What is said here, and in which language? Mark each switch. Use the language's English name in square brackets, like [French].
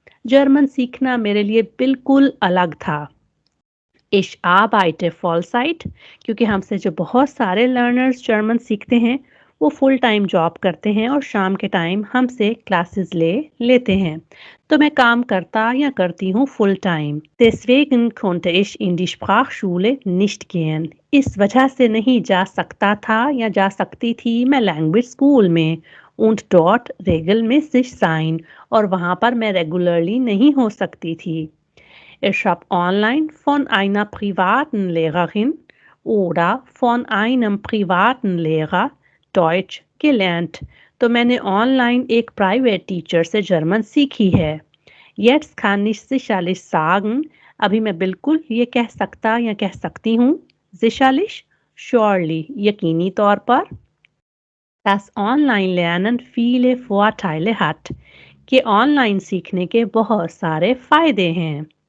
[Urdu] German سیکھنا میرے لیے بالکل الگ تھا. [German] Ich arbeite Vollzeit, [Urdu] کیونکہ ہم سے جو بہت سارے لرنرز جرمن سیکھتے ہیں وہ فل ٹائم جاب کرتے ہیں اور شام کے ٹائم ہم سے کلاسز لیتے ہیں, تو میں کام کرتا یا کرتی ہوں full time. [German] Deswegen konnte ich in die Sprachschule nicht gehen. [Urdu] اس وجہ سے نہیں جا سکتا تھا یا جا سکتی تھی میں لینگویج اسکول میں. [German] Und dort regelmäßig sein, [Urdu] اور وہاں پر میں ریگولرلی نہیں ہو سکتی تھی. [German] Ich habe online von einer privaten Lehrerin oder von einem privaten Lehrer Deutsch gelernt. [Urdu] تو میں نے آن لائن ایک پرائیویٹ ٹیچر سے جرمن سیکھی ہے. [German] Jetzt kann ich sicherlich sagen, [Urdu] ابھی میں بالکل یہ کہہ سکتا یا کہہ سکتی ہوں, sicherlich, surely, یقینی طور پر, [German] dass Online-Lernen viele Vorteile hat, [Urdu] کہ آن لائن سیکھنے کے بہت سارے فائدے ہیں.